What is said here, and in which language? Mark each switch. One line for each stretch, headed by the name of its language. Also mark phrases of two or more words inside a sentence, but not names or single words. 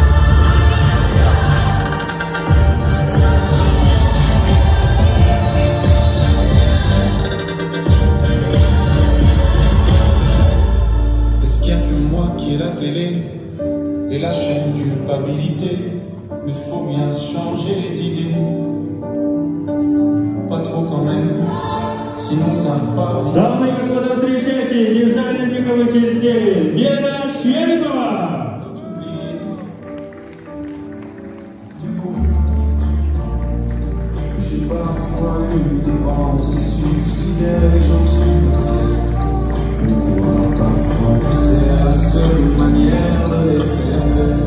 French: Est-ce qu'il n'y a que moi qui ai la télé et la chaîne culpabilité? Mais faut bien changer les idées. Pas trop quand même, sinon ça va pas.
Russian: Дамы и господа, встречайте дизайнер меховых изделий Вера Щерикова.
French: Tout oublier. Du coup, j'ai parfois eu des pensées suicidaires et j'en suis pas fier. On croit parfois que c'est la seule manière de les faire taire.